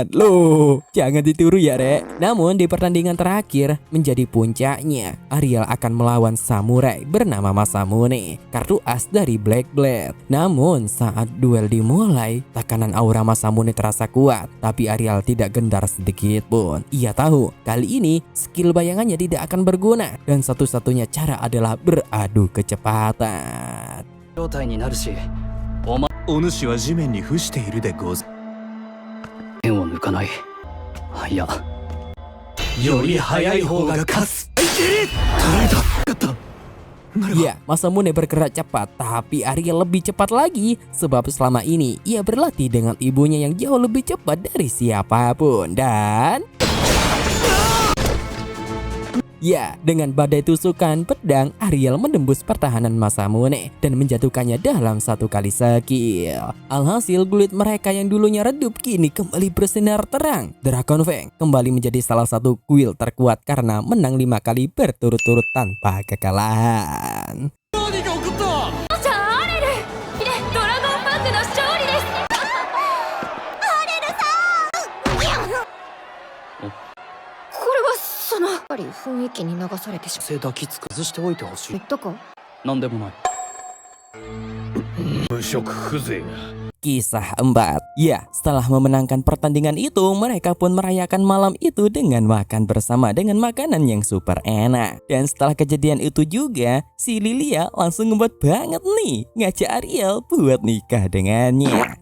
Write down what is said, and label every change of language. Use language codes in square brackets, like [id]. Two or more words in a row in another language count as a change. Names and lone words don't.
[id] Loh, jangan ditiru ya, Rek. Namun di pertandingan terakhir menjadi puncaknya, Ariel akan melawan samurai bernama Masamune, kartu as dari Black Blade. Namun saat duel dimulai, tekanan aura Masamune terasa kuat, tapi Ariel tidak gendar sedikit pun. Ia tahu kali ini skill bayangannya tidak akan berguna dan satu-satunya cara adalah beradu kecepatan. [ja] 状態になるし、お主は地面に伏しているでござ。剣を抜かない。いや、より早い方が勝つ。捉えた。勝った。 [id] Ya, Masamune bergerak cepat, tapi Ariel lebih cepat lagi sebab selama ini ia berlatih dengan ibunya yang jauh lebih cepat dari siapapun. Dan ya, dengan badai tusukan pedang, Ariel menembus pertahanan Masamune dan menjatuhkannya dalam 1 kali skill. Alhasil kulit mereka yang dulunya redup kini kembali bersinar terang. Dragon Fang kembali menjadi salah satu kuil terkuat karena menang 5 kali berturut-turut tanpa kekalahan. [ja] じゃあアレルドラゴンパンクの勝利です。これはそのやっぱり雰囲気に流されてしま背抱きつく崩しておいてほしい。うとかなんでもない。無色風情が。 [id] Kisah 4. Ya, setelah memenangkan pertandingan itu, mereka pun merayakan malam itu dengan makan bersama dengan makanan yang super enak. Dan setelah kejadian itu juga, si Lilia langsung ngebuat banget nih ngajak Ariel buat nikah dengannya.